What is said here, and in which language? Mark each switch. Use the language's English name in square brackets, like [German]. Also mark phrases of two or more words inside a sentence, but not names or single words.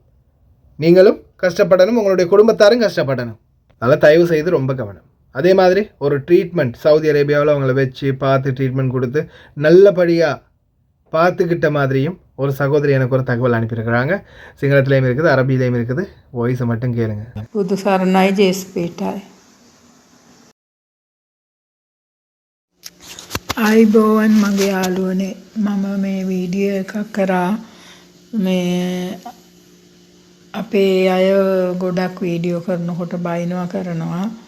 [Tamil] நீங்களும் கஷ்டப்படணும், உங்களுடைய குடும்பத்தாரும் கஷ்டப்படணும். அதனால் தயவு செய்து ரொம்ப கவனம். அதே மாதிரி ஒரு ட்ரீட்மெண்ட் சவுதி அரேபியாவில் அவங்கள வச்சு பார்த்து ட்ரீட்மெண்ட் கொடுத்து நல்லபடியாக பார்த்துக்கிட்ட மாதிரியும் ஒரு சகோதரி எனக்கு ஒரு தகவல் அனுப்பியிருக்கிறாங்க. சிங்களத்துலேயும் இருக்குது, அரபியிலையும் இருக்குது. வாய்ஸை மட்டும் கேளுங்க. [Sinhala] බුදු සරණයි ජේස්පීටයි. ආයිබෝවන් මගේ යාළුවනේ, මම මේ වීඩියෝ එකක් කරා. මේ අපේ අය ගොඩක් වීඩියෝ කරනකොට බයිනවා කරනවා.